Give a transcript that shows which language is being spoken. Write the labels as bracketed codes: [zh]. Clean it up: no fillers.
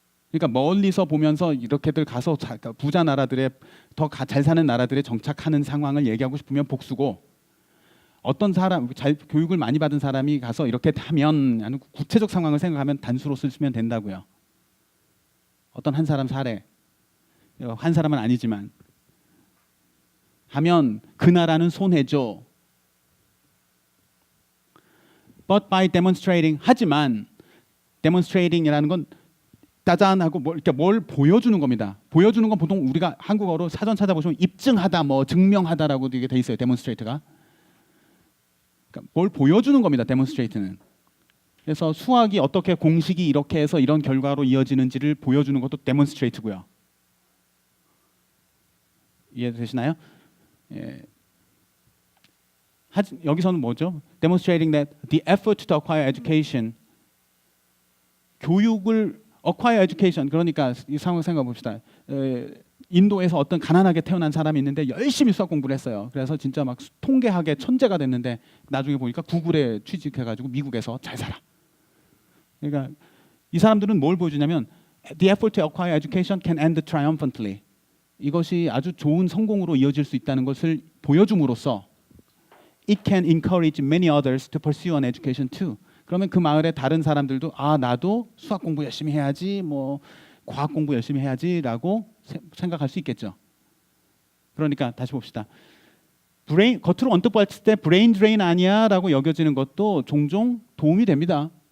[ko] 그러니까 멀리서 보면서 이렇게들 가서 부자 나라들의 더 잘 사는 나라들의 정착하는 상황을 얘기하고 싶으면 복수고 어떤 사람 교육을 많이 받은 사람이 가서 이렇게 하면 구체적 상황을 생각하면 단수로 쓰시면 된다고요. 어떤 한 사람 사례 한 사람은 아니지만 하면 그 나라는 손해죠. [en] But by demonstrating [ko] 하지만 demonstrating이라는 건 짜잔 하고 뭘 보여주는 겁니다. 보여주는 건 보통 우리가 한국어로 사전 찾아보시면 입증하다, 뭐 증명하다라고 이게 돼 있어요. 데몬스트레이트가. 그러니까 뭘 보여주는 겁니다. 데몬스트레이트는. 그래서 수학이 어떻게 공식이 이렇게 해서 이런 결과로 이어지는지를 보여주는 것도 데몬스트레이트고요. 이해되시나요? 예. 여기서는 뭐죠? [en] Demonstrating that the effort to acquire education, 교육을 acquire education, 그러니까 이 상황 생각해 봅시다. [ko] 인도에서 어떤 가난하게 태어난 사람이 있는데 열심히 수학 공부를 했어요. 그래서 진짜 막 통계학의 천재가 됐는데 나중에 보니까 구글에 취직해가지고 미국에서 잘 살아. 그러니까 이 사람들은 뭘 보여주냐면 [en] the effort to acquire education can end triumphantly. [ko] 이것이 아주 좋은 성공으로 이어질 수 있다는 것을 보여줌으로써 [en] it can encourage many others to pursue an education too. [ko] 그러면 그 마을의 다른 사람들도 아 나도 수학 공부 열심히 해야지, 뭐 과학 공부 열심히 해야지라고 생각할 수 있겠죠. 그러니까 다시 봅시다. 겉으로 언뜻 봤을 때 브레인 드레인 아니야라고 여겨지는 것도 종종 도움이 됩니다.